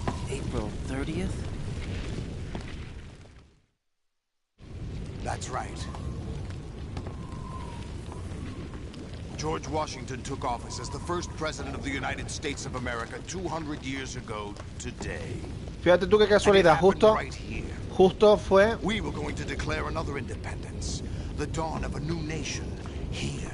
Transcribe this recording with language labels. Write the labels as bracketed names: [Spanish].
[English] April 30th? That's right. George Washington took office as the first president of the United States of America 200 years ago today. [Spanish] Fíjate tú qué casualidad, justo fue [English] We were going to declare another independence, the dawn of a new nation here.